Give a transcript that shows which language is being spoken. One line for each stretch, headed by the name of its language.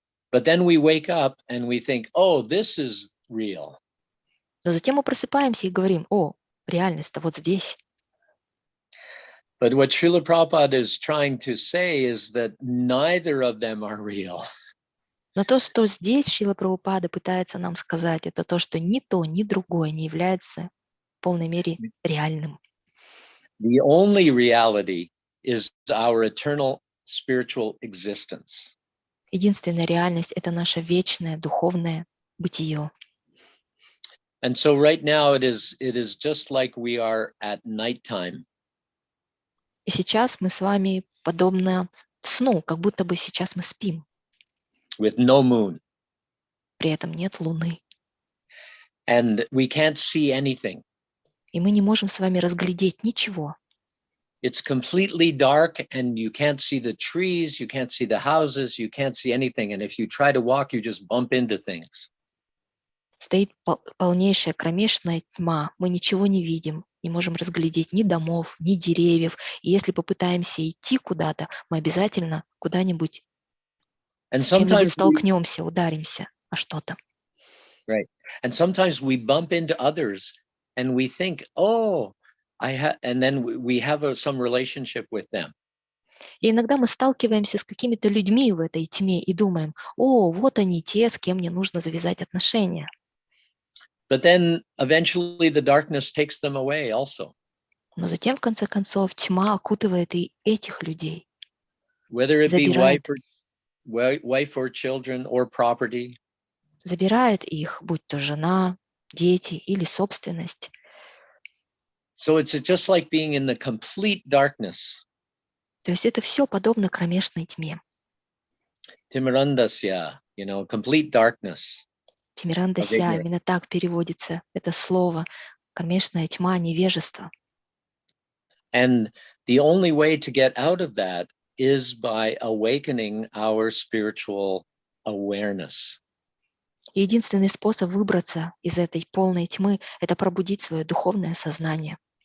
English: But then we wake up and we think, oh, this is real.
Russian: Но затем мы просыпаемся и говорим: о, реальность-то вот здесь.
English: But what Srila Prabhupada is trying to say is that neither of them are real.
Russian: Но то, что здесь Шрила Прабхупада пытается нам сказать, это то, что ни то, ни другое не является в полной мере реальным.
English: The only reality is our eternal spiritual existence.
Russian: Единственная реальность — это наше вечное духовное бытие.
English: And so right now it is just like we are at nighttime.
Russian: И сейчас мы с вами подобно сну, как будто бы сейчас мы спим.
English: With no moon.
Russian: При этом нет луны.
English: And we can't see anything.
Russian: И мы не можем с вами разглядеть ничего.
English: It's completely dark and you can't see the trees, you can't see the houses, you can't see anything. And if you try to walk, you just bump into things.
Russian: Стоит полнейшая кромешная тьма. Мы ничего не видим, не можем разглядеть ни домов, ни деревьев. И если попытаемся идти куда-то, мы обязательно куда-нибудь с чем-нибудь столкнемся, ударимся о что-то.
English: Right. And sometimes we bump into others and we think, oh, and then we have some relationship with them.
Russian: И иногда мы сталкиваемся с какими-то людьми в этой тьме и думаем: о, вот они те, с кем мне нужно завязать отношения.
English: But then eventually the darkness takes them away also.
Russian: Но затем, в конце концов, тьма окутывает и этих людей.
English: Whether it be
Russian: Забирает.
English: wife or children or property.
Russian: Забирает их, будь то жена, дети или собственность.
English: So it's just like being in the complete darkness.
Russian: То есть это все подобно кромешной тьме.
English: Timirandasya, complete darkness.
Russian: Тимирандася, именно так переводится это слово. Кромешная тьма, невежество.
English: And the only way to get out of that is by awakening our spiritual awareness.
Russian: Единственный способ выбраться из этой полной тьмы — это пробудить свое духовное сознание.